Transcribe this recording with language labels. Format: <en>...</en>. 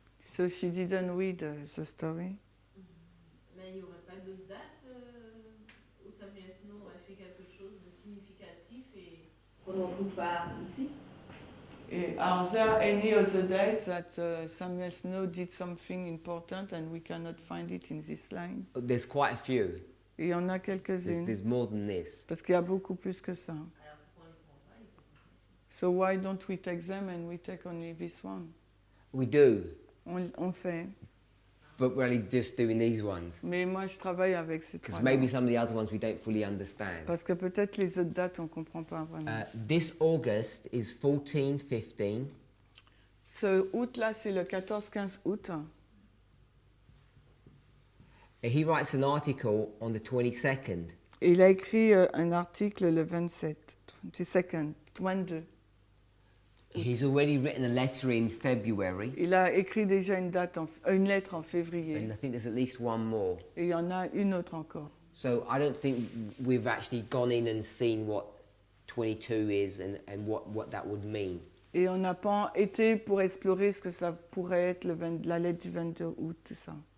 <en>So she didn't read the story.</en> <fr>Mais il n'y aurait pas d'autres dates où Samuel Snow aurait fait quelque chose de significatif et Qu'on ne trouve pas ici.</fr> <en>Et are there any other dates that Samuel Snow did something important and we cannot find it in this line? There's quite a few.</en> <fr>Et il y en a quelques-unes,</fr> <en>There's more than this.</en> <fr>parce qu'il y a beaucoup plus que ça. alors pourquoi on ne les prend pas, il peut faire ça.</fr> <en>So why don't we take them and we take only this one? We do,</en> <fr>On fait.</fr> <en>but we're only just doing these ones.</en> <fr>Mais moi, je travaille avec ces</fr> <en>Because</en> <fr>trois.</fr> <en>maybe some of the other ones we don't fully understand.</en> <fr>Parce que peut-être les autres dates, on ne comprend pas vraiment.</fr> <en>This August is 14-15.</en> <fr>Ce août-là, c'est le 14-15 août.</fr> <en>He writes an article on the 22nd.</en> <fr>Et il a écrit un article le 27, 22.</fr> <en>He's already written a letter in February,</en> <fr>Il a écrit déjà une lettre en février.</fr> <en>and I think there's at least one more.</en> <fr>Et il y en a une autre encore.</fr> <en>So I don't think we've actually gone in and seen what 22 is and what that would mean.</en> <fr>Et on n'a pas été pour explorer ce que ça pourrait être la lettre du 22 août, tout ça.</fr>